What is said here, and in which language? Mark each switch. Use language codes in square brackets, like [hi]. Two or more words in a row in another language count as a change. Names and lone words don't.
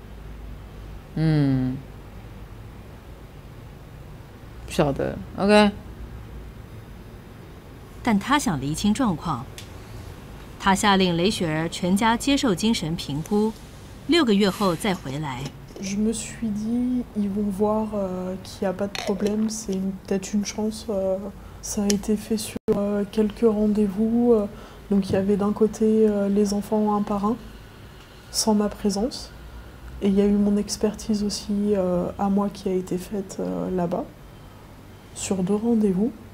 [zh] 不晓得 ，OK。但他想厘清状况，他下令雷雪儿全家接受精神评估，6个月后再回来。 [fr] Je me suis dit, ils vont voir qu'il n'y a pas de problème, c'est peut-être une chance. Ça a été fait sur quelques rendez-vous. Donc il y avait d'un côté les enfants un par un, sans ma présence. Et il y a eu mon expertise aussi à moi qui a été faite là-bas, sur 2 rendez-vous.